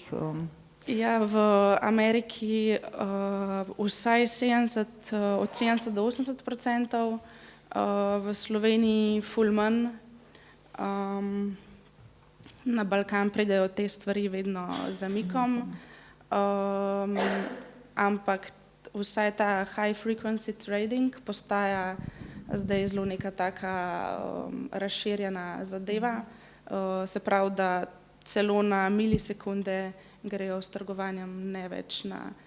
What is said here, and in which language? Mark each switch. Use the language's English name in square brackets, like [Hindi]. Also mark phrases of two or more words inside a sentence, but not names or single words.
[Slovenian] Ja, v Ameriki vsaj od 70 do 80%, v Sloveniji ful manj. Na Balkan pridejo te stvari vedno z zamikom, ampak vsaj ta [English] high frequency trading [Slovenian] postaja zdaj zelo neka taka razširjena zadeva, se pravi, da celo na milisekunde grejo s trgovanjem, ne več na